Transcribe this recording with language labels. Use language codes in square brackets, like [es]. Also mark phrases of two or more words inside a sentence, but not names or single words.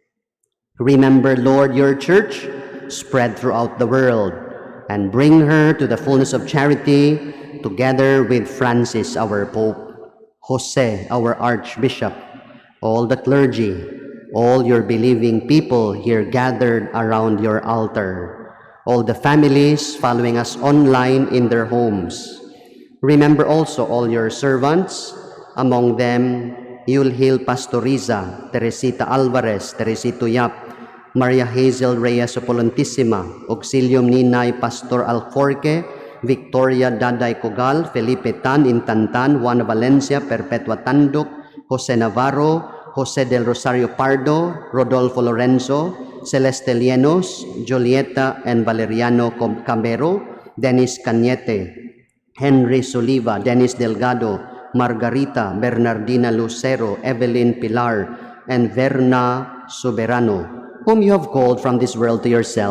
[en] Remember, Lord, your church spread throughout the world, and bring her to the fullness of charity, together with Francis, our Pope, Jose, our Archbishop, all the clergy, all your believing people here gathered around your altar, all the families following us online in their homes. Remember also all your servants, among them Yulhil Pastoriza, Teresita Alvarez, Teresito Yap, Maria Hazel Reyes Opolantissima, Auxilium Ninay Pastor Alforque, Victoria Daday Cogal, Felipe Tan Intantan, Juan Valencia, Perpetua Tanduk, Jose Navarro, Jose del Rosario Pardo, Rodolfo Lorenzo, Celeste Lienos, Julieta and Valeriano Camero, Dennis Cañete, Henry Soliva, Dennis Delgado, Margarita, Bernardina Lucero, Evelyn Pilar, and Verna Soberano, whom you have called from this world to yourself.